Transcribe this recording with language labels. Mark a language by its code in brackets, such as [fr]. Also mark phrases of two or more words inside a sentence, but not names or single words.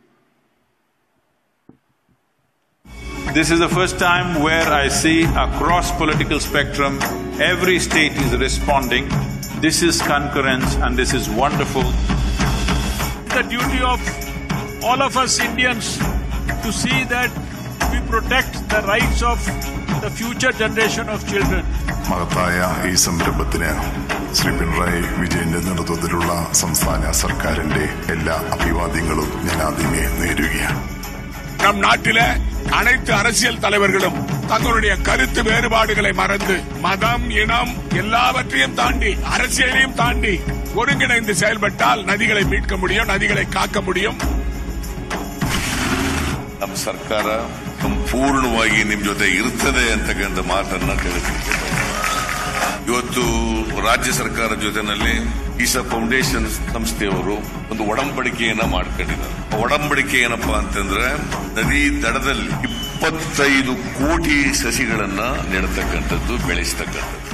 [en] This is the first time where I see across political spectrum, every state is responding. This is concurrence and this is wonderful. The duty of all of us Indians to see that we protect the rights of the future generation of children. [ml] മഹത്തായ ഈ സംരംഭത്തിന് ശ്രീ പിണറായി വിജയന്റെ നേതൃത്വത്തിലുള്ള സംസ്ഥാന സർക്കാരിന്റെ എല്ലാ അഭിവാദ്യങ്ങളും ഞാൻ ആദ്യമേ നേരുകയാണ്. [ta] நம் நாட்டிலே அனைத்து அரசியல் தலைவர்களும் தங்களுடைய கருத்து வேறுபாடுகளை மறந்து மதம், இனம் எல்லாவற்றையும் தாண்டி அரசியலையும் தாண்டி ஒருங்கிணைந்து செயல்பட்டால் நதிகளை மீட்க முடியும், நதிகளை காக்க முடியும். [kn] ನಮ್ಮ ಸರ್ಕಾರ ಸಂಪೂರ್ಣವಾಗಿ ನಿಮ್ಮ ಜೊತೆ ಇರ್ತದೆ ಅಂತಕ್ಕಂಥ ಮಾತನ್ನ ಕೇಳುತ್ತಿದ್ದೇವೆ. ಇವತ್ತು ರಾಜ್ಯ ಸರ್ಕಾರದ ಜೊತೆನಲ್ಲಿ ಈಸಾ ಫೌಂಡೇಶನ್ ಸಂಸ್ಥೆಯವರು ಒಂದು ಒಡಂಬಡಿಕೆಯನ್ನ ಮಾಡ್ಕೊಂಡಿದ್ದಾರೆ. ಒಡಂಬಡಿಕೆ ಏನಪ್ಪಾ ಅಂತಂದ್ರೆ ನದಿ ದಡದಲ್ಲಿ 25 ಕೋಟಿ ಸಸಿಗಳನ್ನ ನೆಡತಕ್ಕಂಥದ್ದು, ಬೆಳೆಸತಕ್ಕಂಥದ್ದು.